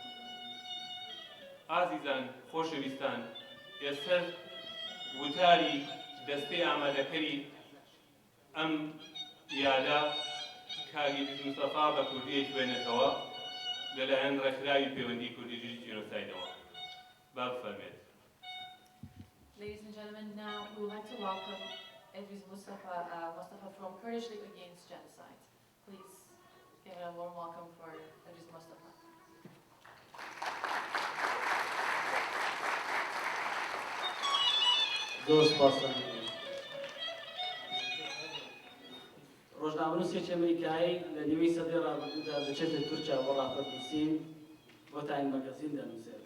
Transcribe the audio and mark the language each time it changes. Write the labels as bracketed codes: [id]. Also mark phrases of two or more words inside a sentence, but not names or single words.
[ckb] ئازیزان خۆشەویستان، ئێستا وتاری دەستەی ئامادەکەری ئەم یادا کاگی مستەفا بە کوردیەی خوێنێتەوە لەلایەن ڕێکخراوی پەیوەندی کوردی جینۆسایدەوە. با بفەرمێت. [en] Ladies and gentlemen, now we would like to welcome Edris Mustafa from Kurdish League Against Genocide. Please give a warm welcome for Edris Mustafa. [ckb] ڕۆژنامەنووسێکی ئەمریکایی لە نیوەی سەدەی ڕابردوودا دەچێتە تورکیا بۆ ڕاپەرنووسین بۆ تاین مەگەزین دەنووسێت.